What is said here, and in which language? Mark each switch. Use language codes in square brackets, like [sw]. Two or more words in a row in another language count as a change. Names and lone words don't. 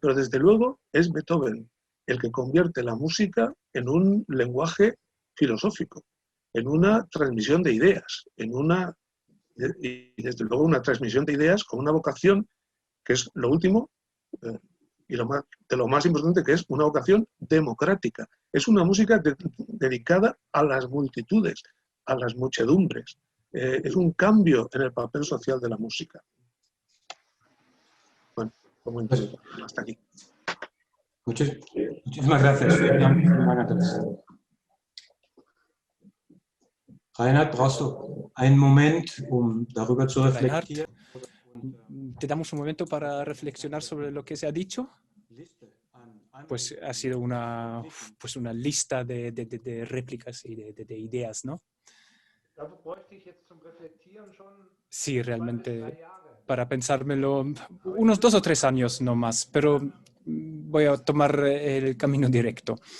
[es] Pero desde luego es Beethoven el que convierte la música en un lenguaje filosófico, en una transmisión de ideas, y desde luego una transmisión de ideas con una vocación que es lo último y de lo más importante, que es una vocación democrática. Es una música dedicada a las multitudes, a las muchedumbres. Es un cambio en el papel social de la música. Bueno, como introducción, hasta aquí. Muchísimas gracias. [de] Reinhard, brauchst du einen Moment, darüber zu reflektieren? [es] ¿Te damos un momento para reflexionar sobre lo que se ha dicho? Pues ha sido una lista de réplicas y de ideas, ¿no? Sí, realmente, para pensármelo, unos 2 o 3 años no más, pero voy a tomar el camino directo.